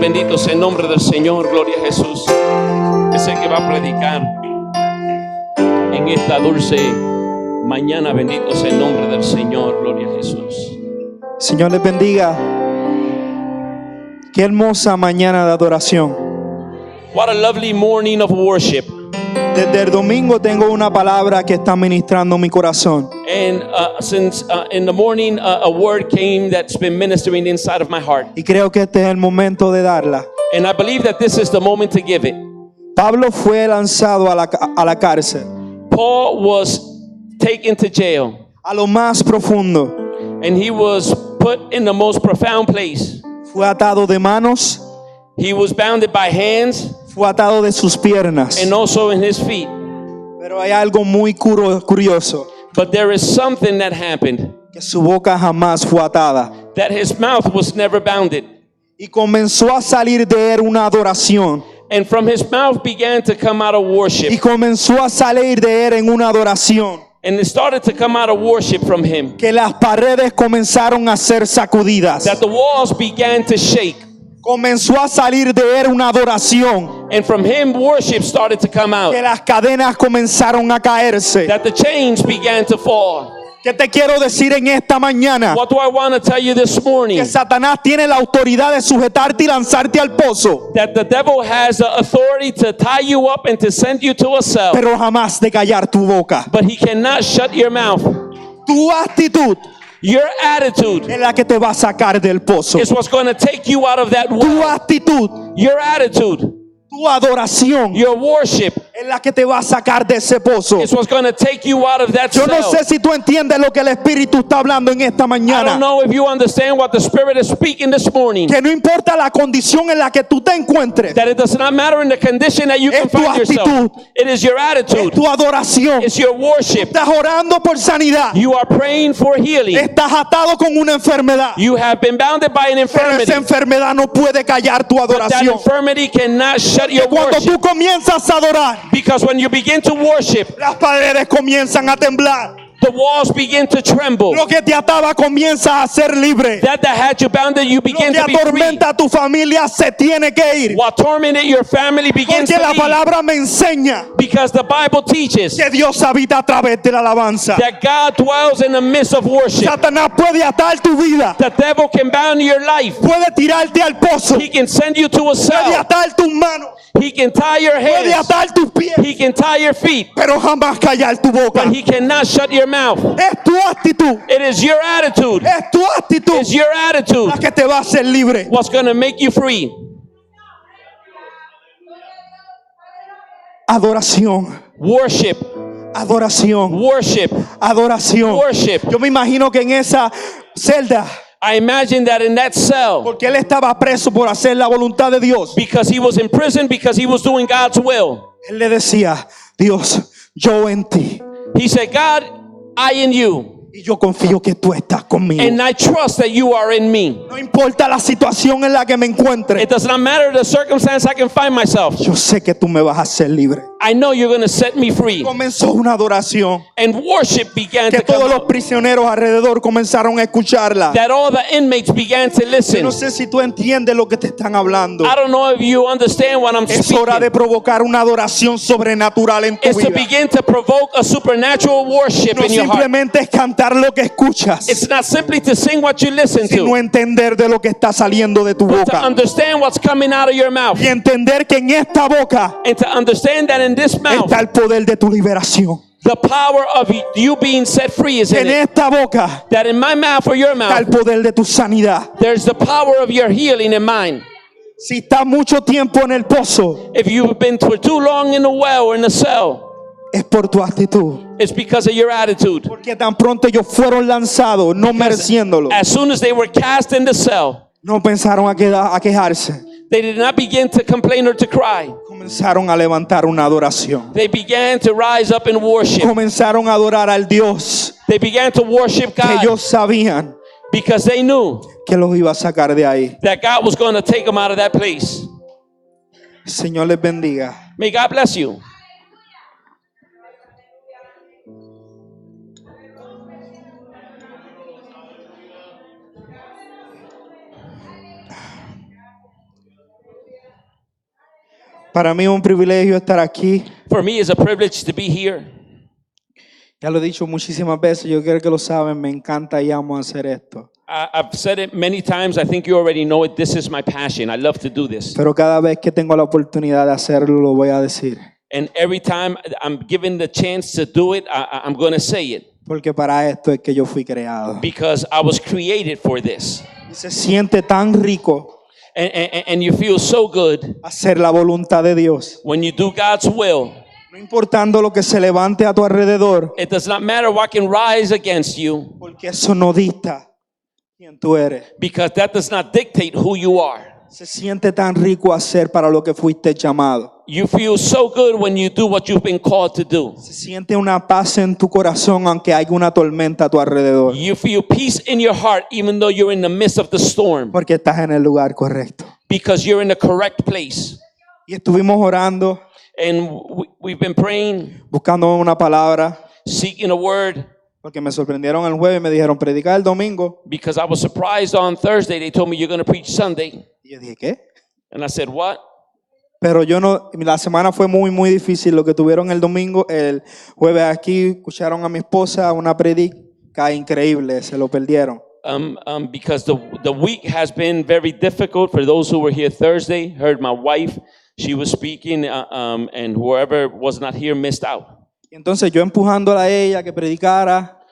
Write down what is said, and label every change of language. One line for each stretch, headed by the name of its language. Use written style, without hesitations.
Spanish: Bendito sea el nombre del Señor. Gloria a Jesús. Es el que va a predicar en esta dulce mañana. Bendito sea el nombre del Señor. Gloria a Jesús. Señor les bendiga. Qué hermosa mañana de adoración.
English: What a lovely morning of worship.
Spanish: Desde el domingo tengo una palabra que está ministrando mi corazón.
English: And since in the morning a word came that's been ministering inside of my heart.
Spanish: Y creo que este es el momento de darla.
English: And I believe that this is the moment to give it.
Spanish: Pablo fue lanzado a la cárcel,
English: Paul was taken to jail.
Spanish: a lo más profundo.
English: And he was put in the most profound place.
Spanish: Fue atado de manos,
English: He was bounded by hands
Spanish: fue atado de sus piernas.
English: and also in his feet.
Spanish: Pero hay algo muy curioso,
English: But there is something that happened,
Spanish: que su boca jamás fue atada.
English: that his mouth was never bounded.
Spanish: Y comenzó a salir de él una adoración.
English: And from his mouth began to come out a
Spanish: Y
English: worship.
Spanish: comenzó a salir de él en una adoración.
English: And it started to come out a worship from him.
Spanish: Que las paredes comenzaron a ser sacudidas.
English: That the walls began to shake.
Spanish: Comenzó a salir de él una adoración.
English: And from him worship started to come out.
Spanish: Que las cadenas comenzaron a caerse.
English: That the chains began to fall.
Spanish: ¿Qué te quiero decir en esta mañana?
English: What do I want to tell you this morning?
Spanish: Que Satanás tiene la autoridad de sujetarte y lanzarte al pozo,
English: That the devil has the authority to tie you up and to send you to a cell.
Spanish: pero jamás de callar tu boca.
English: But he cannot shut your mouth.
Spanish: Tu actitud
English: Your attitude
Spanish: es la que te va a sacar del pozo.
English: is what's going to take you out of that
Spanish: Tu
English: well.
Spanish: actitud,
English: Your attitude,
Spanish: tu adoración
English: your worship
Spanish: es la que te va a sacar de ese pozo.
English: is what's going to take you out of that
Spanish: Yo no
English: cell.
Spanish: sé si tú entiendes lo que el Espíritu está hablando en esta
English: I
Spanish: mañana.
English: don't know if you understand what the Spirit is speaking this morning.
Spanish: Que no importa la condición en la que tú te encuentres,
English: That it does not matter in the condition that you can
Spanish: Es tu
English: find yourself.
Spanish: actitud.
English: It is your
Spanish: es
English: attitude.
Spanish: tu adoración.
English: It's your worship.
Spanish: Estás orando por sanidad.
English: You are praying for healing.
Spanish: Estás atado con una enfermedad.
English: You have been bounded by an
Spanish: Pero
English: infirmity.
Spanish: esa enfermedad no puede callar tu
English: That
Spanish: adoración.
English: infirmity cannot shut
Spanish: Que
English: your
Spanish: cuando
English: worship.
Spanish: tú comienzas a adorar,
English: Because when you begin to worship,
Spanish: las paredes comienzan a temblar.
English: the walls begin to tremble.
Spanish: Lo que te ataba comienza a ser libre.
English: That had you bounded, you
Spanish: Lo
English: begin
Spanish: que
English: to be free.
Spanish: atormenta a tu familia se tiene que ir.
English: While tormented, your family begins
Spanish: Porque
English: to
Spanish: la
English: leave.
Spanish: palabra me enseña
English: Because the Bible teaches
Spanish: que Dios habita a través de la alabanza.
English: that God dwells in the midst of worship.
Spanish: Satanás puede atar tu vida.
English: The devil can bound your life.
Spanish: Puede tirarte al pozo.
English: He can send you to a
Spanish: Puede
English: cell.
Spanish: atar tus manos.
English: He can tie your
Spanish: Puede
English: hands.
Spanish: atar tus pies.
English: He can tie your feet.
Spanish: Pero jamás callar tu boca.
English: But he cannot shut your mouth.
Spanish: Es tu actitud.
English: It is your attitude.
Spanish: Es tu actitud
English: It's your attitude
Spanish: la que te va a hacer libre.
English: what's going to make you free.
Spanish: Adoración.
English: Worship.
Spanish: Adoración.
English: Worship.
Spanish: Adoración.
English: Worship.
Spanish: Yo me imagino que en esa celda,
English: I imagine that in that cell,
Spanish: porque él estaba preso por hacer la voluntad de Dios,
English: because he was in prison, because he was doing God's will,
Spanish: él le decía, Dios, yo en ti.
English: he said, God, I in you,
Spanish: Y yo confío que tú estás conmigo.
English: and I trust that you are in me.
Spanish: No importa la situación en la que me encuentre,
English: It does not matter the circumstance I can find myself.
Spanish: yo sé que tú me vas a hacer libre.
English: I know you're going to set me free.
Spanish: Comenzó una adoración
English: And worship began
Spanish: que
English: to come
Spanish: todos los
English: out.
Spanish: prisioneros alrededor comenzaron a escucharla.
English: That all the inmates began to
Spanish: Yo
English: listen.
Spanish: no sé si tú entiendes lo que te están hablando.
English: I don't know if you understand what I'm
Spanish: Es hora de
English: speaking.
Spanish: provocar una adoración sobrenatural en tu
English: It's to
Spanish: vida.
English: begin to provoke a supernatural worship
Spanish: No
English: in your heart.
Spanish: simplemente es cantar lo que escuchas,
English: It's not simply to sing what you listen
Spanish: sino
English: to,
Spanish: entender de lo que está saliendo de tu
English: but to
Spanish: boca.
English: understand what's coming out of your mouth.
Spanish: Y entender que en esta boca
English: And to understand that in this mouth,
Spanish: está el poder de tu liberación.
English: the power of you being set free is in
Spanish: En
English: it.
Spanish: esta boca
English: That in my mouth or your
Spanish: está el
English: mouth,
Spanish: poder de tu sanidad.
English: there's the power of your healing in mine.
Spanish: Si estás mucho tiempo en el pozo,
English: If you've been for too long in the well or in the cell,
Spanish: es por tu actitud.
English: it's because of your attitude.
Spanish: Porque tan pronto ellos fueron lanzados, no mereciéndolo,
English: As soon as they were cast in the cell,
Spanish: no pensaron a quejarse.
English: they did not begin to complain or to cry.
Spanish: Comenzaron a levantar una adoración.
English: They began to rise up in worship.
Spanish: Comenzaron a adorar al Dios
English: They began to worship
Spanish: que
English: God
Spanish: ellos sabían
English: because they knew
Spanish: que los iba a sacar de ahí.
English: that God was going to take them out of that place.
Spanish: Señor les bendiga.
English: May God bless you.
Spanish: Para mí es un privilegio estar aquí.
English: For me, it's a privilege to be here.
Spanish: Ya lo he dicho muchísimas veces, yo creo que lo saben, me encanta y amo hacer esto.
English: I've said it many times. I think you already know it. This is my passion. I love to do this.
Spanish: Pero cada vez que tengo la oportunidad de hacerlo, lo voy a decir.
English: And every time I'm given the chance to do it, I'm going to say it
Spanish: Porque para esto es que yo fui creado.
English: because I was created for this.
Spanish: Y se siente tan rico
English: And you feel so good
Spanish: hacer la voluntad de Dios.
English: when you do God's will.
Spanish: No importando lo que se levante a tu alrededor,
English: It does not matter what can rise against you
Spanish: porque eso no dicta quién tú eres.
English: because that does not dictate who you are.
Spanish: Se siente tan rico hacer para lo que fuiste llamado.
English: You feel so good when you do what you've been called to do.
Spanish: Se siente una paz en tu corazón aunque haya una tormenta a tu alrededor.
English: You feel peace in your heart even though you're in the midst of the storm
Spanish: Porque estás en el lugar correcto.
English: because you're in the correct place.
Spanish: Y estuvimos orando,
English: And we've been praying,
Spanish: buscando una palabra,
English: seeking a word,
Spanish: porque me sorprendieron el jueves y me dijeron predicar el domingo.
English: because I was surprised on Thursday. They told me you're going to preach Sunday.
Spanish: Y yo dije, ¿qué?
English: And I said, what?
Spanish: Pero yo no, la semana fue muy difícil. Lo que tuvieron el domingo, el jueves aquí, escucharon a mi esposa una predica increíble, se lo perdieron.
English: Because the week has been very difficult. For those who were here Thursday, heard my wife. She was speaking, and whoever was not here missed out.
Spanish: Y entonces yo empujándola a ella que predicara,